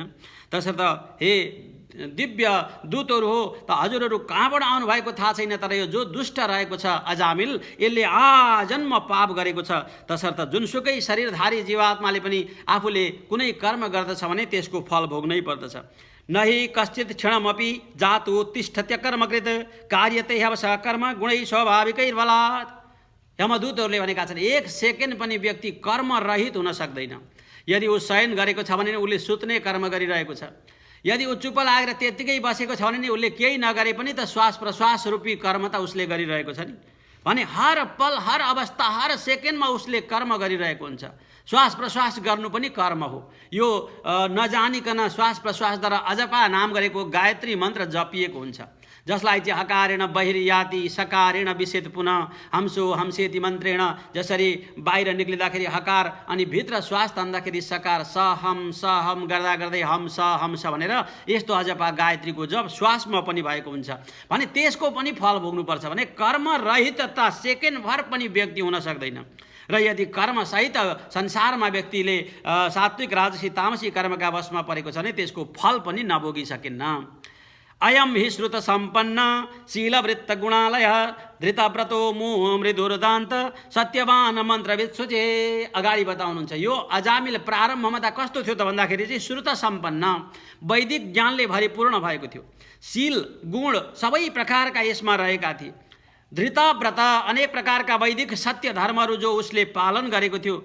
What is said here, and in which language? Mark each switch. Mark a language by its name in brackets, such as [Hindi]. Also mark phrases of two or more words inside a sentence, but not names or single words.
[Nepali] तसर्थ हे दिव्य दूतहरू हो, त हजुरहरू कहाँबाट आउनुभएको थाहा छैन, तर यो जो दुष्ट रहेको छ अजामिल, यसले आजन्म पाप गरेको छ। तसर्थ जुनसुकै शरीरधारी जीवात्माले पनि आफूले कुनै कर्म गर्दछ भने त्यसको फल भोग्नै पर्दछ। [Sanskrit] नहि कश्चित क्षणमपि जातु तिष्ठत्य कर्मकृत कार्यते हवस कर्म गुणै स्वाभाविकैर्बलात्। [Nepali] यमदूतहरूले भनेका छन् एक सेकेन्ड पनि व्यक्ति कर्मरहित हुन सक्दैन। यदि ऊ शयन गरेको छ भने उसले सुत्ने कर्म गरिरहेको छ, यदि ऊ चुप लागेर त्यत्तिकै बसेको छ भने उसले केही नगरे पनि त श्वास प्रश्वास रूपी कर्म त उसले गरिरहेको छ नि। भने हर पल हर अवस्था हर सेकेन्डमा उसले कर्म गरिरहेको हुन्छ। श्वास प्रश्वास गर्नु पनि कर्म हो। यो नजानिकन श्वास प्रश्वासद्वारा अजपा नाम गरेको गायत्री मन्त्र जपिएको हुन्छ, जसलाई चाहिँ [Sanskrit] हकारेण बहिर्याति सकारेण विषेत पुनः हंसो हंसेति मन्त्रेण। [Nepali] जसरी बाहिर निक्लिँदाखेरि हकार अनि भित्र श्वास तान्दाखेरि सकार, स हम गर्दा गर्दै हंस हंस भनेर यस्तो अजपा गायत्रीको जप श्वासमा पनि भएको हुन्छ। भने त्यसको पनि फल भोग्नुपर्छ। भने कर्मरहितता सेकेन्डभर पनि व्यक्ति हुन सक्दैन। र यदि कर्मसहित संसारमा व्यक्तिले सात्विक राजसी तामसी कर्मका वशमा परेको छ भने त्यसको फल पनि नभोगी सकिन्न। [Sanskrit] अयम हि श्रुत सम्पन्न शीलवृत्त गुणालय धृतव्रतो मुह मृदुर्दान्त सत्यवान मन्त्रविद सुचे। [Nepali] अगाडि बताउनुहुन्छ यो अजामिल प्रारम्भमा त कस्तो थियो त भन्दाखेरि चाहिँ [Sanskrit] श्रुत सम्पन्न [Nepali] वैदिक ज्ञानले भरिपूर्ण भएको थियो। शील गुण सबै प्रकारका यसमा रहेका थिए। धृतव्रत अनेक प्रकारका वैदिक सत्य धर्महरू जो उसले पालन गरेको थियो।